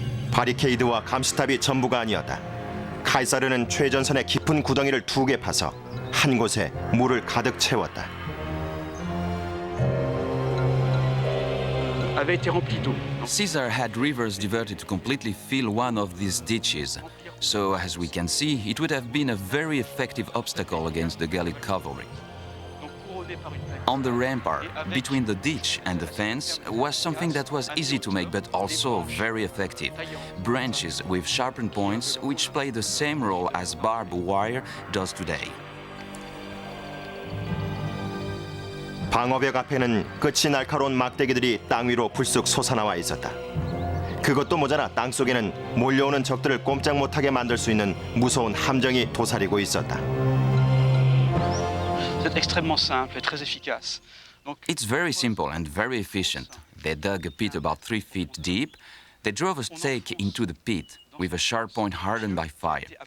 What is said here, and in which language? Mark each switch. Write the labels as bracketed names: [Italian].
[Korean] 바리케이드와 감시탑이 전부가 아니었다. 카이사르는 최전선의 깊은 구덩이를 2개 파서 한 곳에 물을 가득 채웠다. [French] avait été rempli d'eau. [English] Caesar had rivers diverted to completely fill one of these ditches. So, as we can see, it would have been a very effective obstacle against the Gallic cavalry. On the rampart, between the ditch and the fence, was something that was easy to make but also very effective. Branches with sharpened points, which play the same role as barbed wire does today. [Korean] 방어벽 앞에는 끝이 날카로운 막대기들이 땅 위로 불쑥 솟아나와 있었다. 그것도 모자라 땅 속에는 몰려오는 적들을 꼼짝 못하게 만들 수 있는 무서운 함정이 도사리고 있었다. [French] C'est extrêmement simple et très efficace. Donc, [English] It's very simple and very efficient. They dug a pit about 3 feet deep. They drove a stake into the pit with a sharp point hardened by fire.